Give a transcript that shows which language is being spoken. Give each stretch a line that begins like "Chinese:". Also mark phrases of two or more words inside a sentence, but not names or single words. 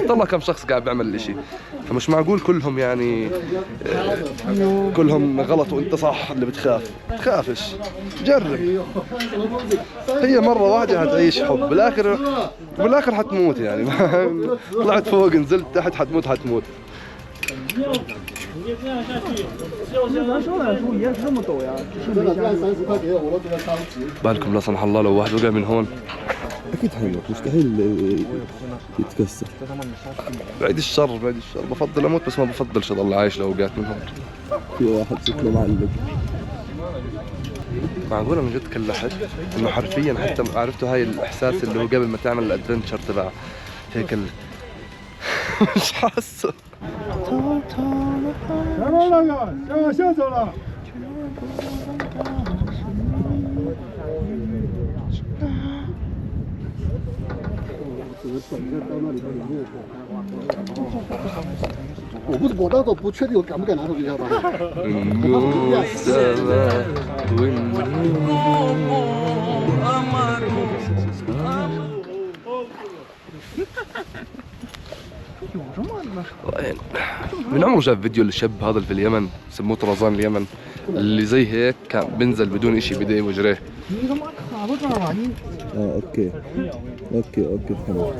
Arabic: طلع كم شخص قاعد بيعمل الاشي، فمش معقول كلهم يعني كلهم غلط وانت صح اللي بتخاف. تخافش، جرب. هي مرة واحدة حتعيش حب، بالاخر حتموت يعني. طلعت فوق نزلت تحت حتموت.
Chinese: 你这样下去，就是咱上来的时候也是这么陡呀，只是没下去。30块给我都这个伤值。
Arabic: بالكم لا سمح الله لو واحد وقع من هون اكيد حيموت، مستحيل يتكسر. بعيد الشر بعيد الشر، بفضل اموت بس ما بفضلش اضل عايش لو وقعت من هون. في واحد شكله معلق. معقولة من جد كلحت انه حرفيا حتى عرفتوا هاي الاحساس اللي هو قبل ما تعمل الادفنتشر تبع هيك مش حاسه.
Chinese: 前面那个先走了。我那都不确定我敢不敢拿手机，知道吧？
Arabic: من عمره شاف فيديو للشاب هذا اللي في اليمن سموه طرزان اليمن، اللي زي هيك كان بنزل بدون اشي بايديه وجريه. اوكي فهمت.